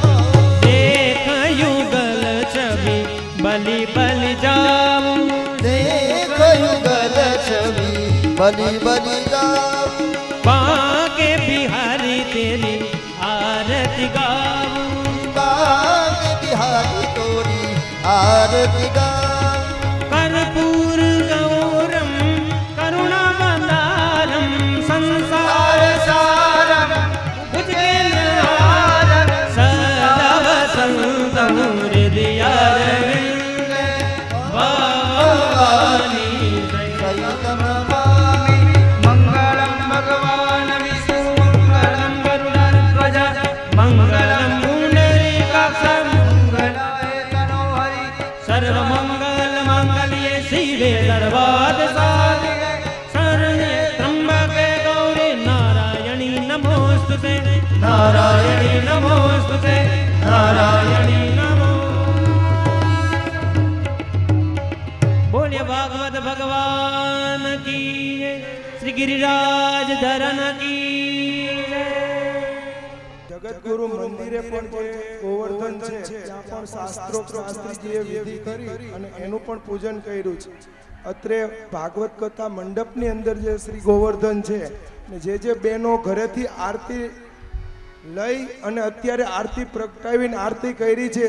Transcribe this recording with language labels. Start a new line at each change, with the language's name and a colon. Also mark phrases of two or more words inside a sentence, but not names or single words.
Hindi: देख युगल छवि बलि बलि जाऊं देख युगल छवि बलि बलि जाऊं बांके बिहारी तेरी आरती गाऊं बाग बिहारी तोरी आरती गाऊं
Sanskrit: कर्पूर गौरम करुणावतारम संसार सारम भुजगेन्द्रहारम सदा वसन्तं हृदयारविन्दे भवानी सहितममामि મંગળમ ભગવાન વિષ્ણુ મંગળમ ગરુડધ્વજ मंगलम पुंडरीकाक्ष મંગળાય તનો હરિ सर्वमंगल मांगल्ये शिवे सर्वार्थसाधिके शरण्ये त्र्यंबके गौरी नारायणी नमोस्तुते नारायणी नमोस्तुते नारायणी नमो
Hindi: बोलिए भागवत भगवान की जय, श्री गिरिराज धरन की जय।
Gujarati: જગતગુરુ મંદિરે પણ જે ગોવર્ધન છે ત્યાં પણ શાસ્ત્રોક્ત શાસ્ત્રીજીએ વિધિ કરી અને એનું પણ પૂજન કર્યું છે. અત્રે ભાગવત કથા મંડપની અંદર જે શ્રી ગોવર્ધન છે ને જે બહેનો ઘરેથી આરતી લઈ અને અત્યારે આરતી પ્રગટાવીને આરતી કરી છે.